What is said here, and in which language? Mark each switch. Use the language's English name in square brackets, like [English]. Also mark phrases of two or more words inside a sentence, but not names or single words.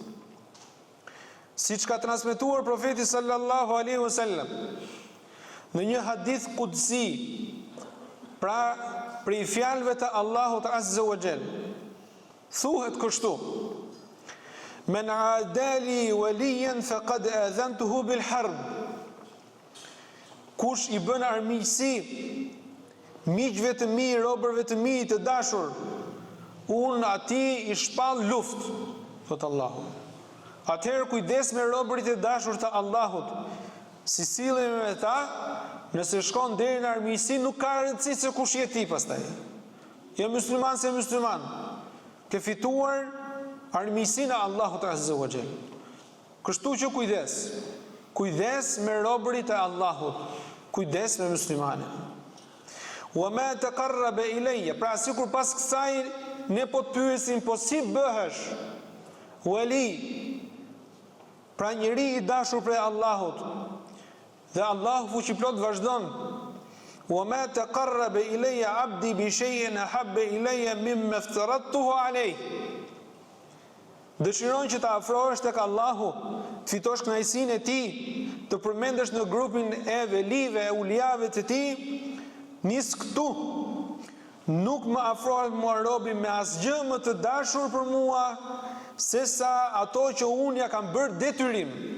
[Albanian] Siç ka transmetuar profeti [Arabic] صلى الله عليه وسلم [Albanian] në një hadith qudsi, pra prej fjalëve të Allahut [Arabic] عز وجل, [Albanian] thuhet kështu: [Arabic] من عادى وليا فقد آذنته بالحرب. [Albanian] Kush i bën armiqësi miqve të mi, robërve të mi të dashur, unë atij i shpall luftë, thot Allahu. Atëherë kujdes me robërit e dashur të Allahut, si sillemi me ta, nëse shkon deri në armiqësi, nuk ka rëndësi se kush je ti pastaj. Je musliman se musliman, ke fituar armiqësinë e Allahut [Arabic] عز وجل. [Albanian] Kështu që kujdes me robërit e Allahut, kujdes me muslimanët. [Arabic] وما تقرب إلي, [Albanian] pra sikur pas kësaj ne po të pyesim, po si bëhesh wali, pra njeri i dashur prej Allahut, dhe Allahu fuqiplot vazhdon: [Arabic] وما تقرب إلي عبدي بشيء أحب إلي مما افترضته عليه. [Albanian] Dëshiron që të afrohesh tek Allahu, të fitosh kënaqësinë e tij, të përmendesh në grupin e velive, e uliave të tij. Nis këtu, nuk më afrohet mua robi me asgjë më të dashur për mua, se sa ato që unë ja kam bërë detyrim.